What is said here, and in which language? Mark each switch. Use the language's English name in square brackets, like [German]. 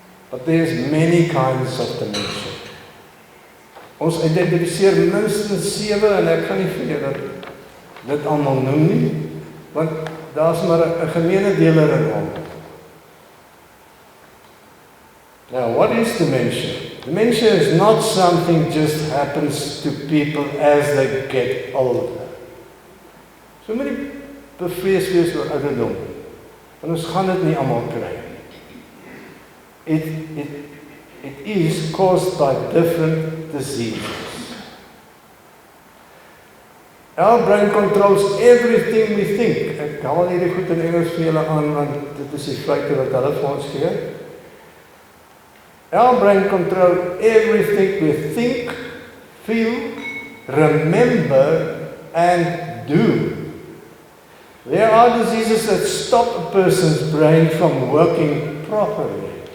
[English] But there's many kinds of dementia. [Afrikaans] Ons identifiseer minstens 7 en ek kan nie vir julle dit almal noem nie, want daar's maar 'n gemeene deler in hom. [English] Now, what is dementia? Dementia is not something just happens to people as they get older. [Afrikaans] So moet nie bevrees wees oor ouderdom, want ons gaan dit nie almal kry. [English] It is caused by different diseases. Our brain controls everything we think. [Afrikaans] Ek haal hierdie goed in Engels vir julle aan, want dit is die feite wat hulle vir ons gee. [English] Our brain controls everything we think, feel, remember, and do. There are diseases that stop a person's brain from working properly.